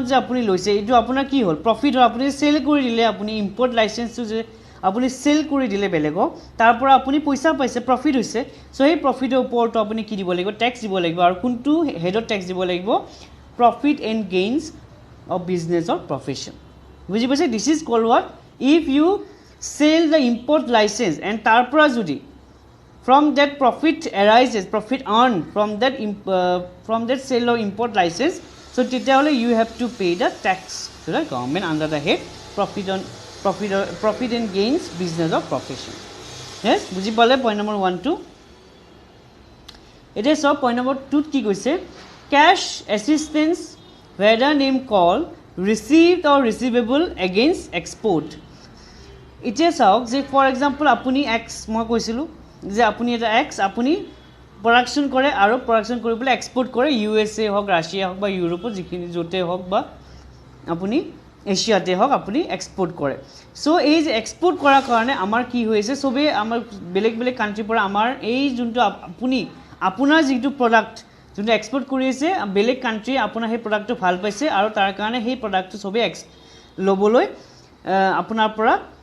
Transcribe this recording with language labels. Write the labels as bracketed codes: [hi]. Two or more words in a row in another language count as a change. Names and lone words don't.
[as] যে আপুনি লৈছে এইটো আপোনাৰ কি হ'ল প্ৰফিট হ'ল আপুনি চেল কৰি দিলে আপুনি [en] import licenseটো [as] যে আপুনি চেল কৰি দিলে বেলেগক তাৰ পৰা আপুনি পইচা পাইছে প্ৰফিট হৈছে চ' সেই প্ৰফিটৰ ওপৰতো আপুনি কি দিব লাগিব টেক্স দিব লাগিব আৰু কোনটো হেডত টেক্স দিব লাগিব প্ৰফিট [en] and gains of business or profession [as] বুজি পাইছে [en] this is call what if you sell the import license and [as] তাৰ পৰা যদি [en] from that profit arises profit earned from that sale of import license so therefore you have to pay the tax to the government under the head profit and gains business of profession yes [as] বুজি পালে [en] point number 1 2 [as] এটা সব [en] point number 2 [as] কি কৈছে [en] cash assistance whether name call received or receivable against export [as] এতিয়া চাওক যে [en] for example আপুনি এক্স [as] মই কৈছিলোঁ যে আপুনি এটা এক্স আপুনি প্ৰডাকশ্যন কৰে আৰু প্ৰডাকশ্যন কৰি পেলাই এক্সপৰ্ট কৰে USA হওক ৰাছিয়া হওক বা ইউৰোপত যিখিনি য'তে হওক বা আপুনি এছিয়াতে হওক আপুনি এক্সপৰ্ট কৰে চ' এই যে এক্সপৰ্ট কৰাৰ কাৰণে আমাৰ কি হৈছে চবেই আমাৰ বেলেগ বেলেগ কাণ্ট্ৰিৰ পৰা আমাৰ এই যোনটো আপোনাৰ যিটো প্ৰডাক্ট যোনটো এক্সপৰ্ট কৰি আছে বেলেগ কাণ্ট্ৰি আপোনাৰ সেই প্ৰডাক্টটো ভাল পাইছে আৰু তাৰ কাৰণে সেই প্ৰডাক্টটো চবেই ল'বলৈ আপোনাৰ পৰা